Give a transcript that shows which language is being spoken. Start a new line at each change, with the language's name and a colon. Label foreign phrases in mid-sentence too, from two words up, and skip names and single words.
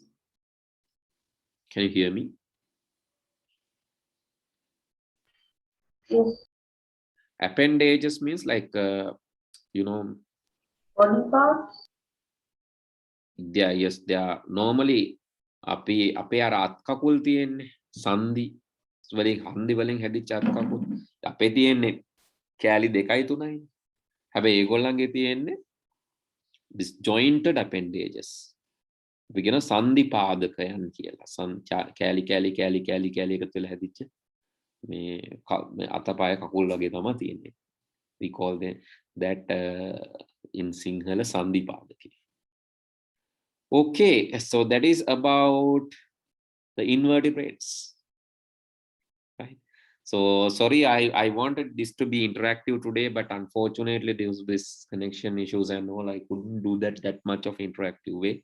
English: Can you hear me? Yes. Appendages means like you know, Body parts. They are normally
Sinhala: අපේ අර අත් කකුල් තියෙන්නේ සන්ධි වලින් හන්දි වලින් හැදිච්ච අත් කකුල් අපේ තියෙන්නේ කෑලි 2යි 3යි. හැබැයි ඒගොල්ලන්ගේ තියෙන්නේ
English: this jointed appendages.
Sinhala: අපි කියන සන්ධි පාදකයන් කියලා. කෑලි එකතු වෙලා හැදිච්ච මේ අතපය කකුල් වගේ තමයි තියෙන්නේ.
English: We call that in Sinhala
Sinhala: සන්ධි පාදකය.
English: Okay, so that is about the invertebrates, right? So sorry, I wanted this to be interactive today, but unfortunately due to this connection issues and all, I couldn't do that much of interactive way.